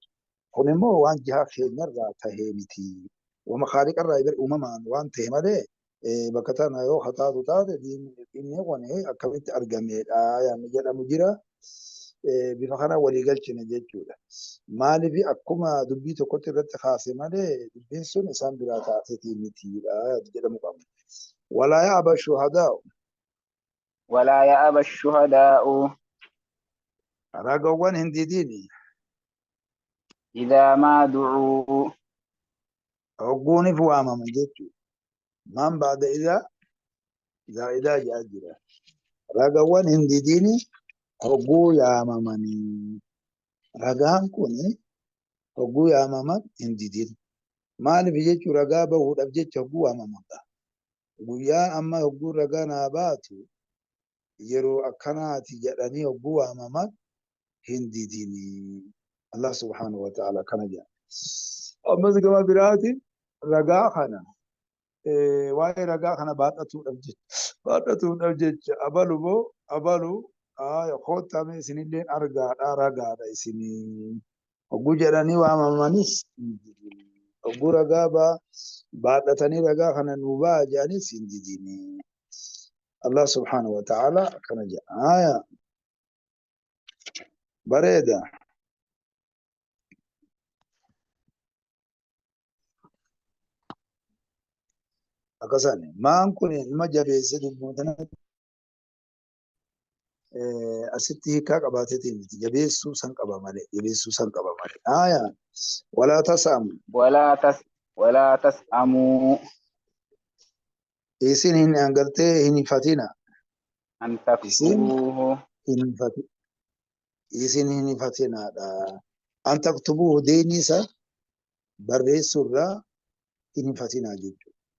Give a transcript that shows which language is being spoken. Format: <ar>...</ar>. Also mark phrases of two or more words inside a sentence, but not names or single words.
<om>Kun immoo waan jihaa keenyarraa tahee miti. Wama haaliqarraa eegalee uumamaan waan ta'e malee bakka tana yoo hataatu taate inni kun akkamitti argameedha yaanni jedhamu jira. Bifa kana walii galchine jechuudha. Maaliif akkuma dubbii tokkotti irratti kaase malee dubbiin sun isaan biraa taateetii mitiidha jedhamu qaba.</om> <ar>ولا يأبى الشهداء. ولا يأبى الشهداء</ar> <om>Ragawwan hin didiini.</om> <ar>إذا ما دعوا</ar> <om>Hogguuniif waamaman jechuudha. Man baada idaa zaa'idaa jedhaa jira. Ragawwan hin didiini hogguu yaamamanii ragaan kun hogguu yaamaman hin didin. Maaliif jechuu ragaa bahuudhaaf jecha hogguu waamamadha. Guyyaan amma hogguu ragaa naa baatu yeroo akkanaati jedhanii hogguu waamaman hin didini. Allah</om> <ar>subhanahu wa ta'ala</ar> <om>kana jedha. Ammas gama biraatiin ragaa kana waa'ee ragaa kana baadhatuudhaaf jecha abalu moo abalu koottame isinillee argaadha ragaadha isinii hogguu jedhanii waamamanis hogguu ragaa baadhatanii ragaa kana nuu ba'a jedhanis hin didini. Allah</om> <ar>subhanahu wa ta'ala</ar> <om>kana jedha. Bareeda. Akkasani maan kun ilma jabeesse dubbatana asitti hiikaa qabaateetii miti jabeessuu san qaba malee jabeessuu san qaba malee.</om> <ar>ولا تسأموا ولا تسأموا</ar> <om>isin hin angaltee hin hifatina</om> <ar>أن</ar> <om>isin</om> <ar>تكتبوه</ar> <om>isin hin hifatinaadha.</om> <ar>أن تكتبوه</ar> <om>deeni isa barreessurraa hin hifatinaa jechuudha.</om>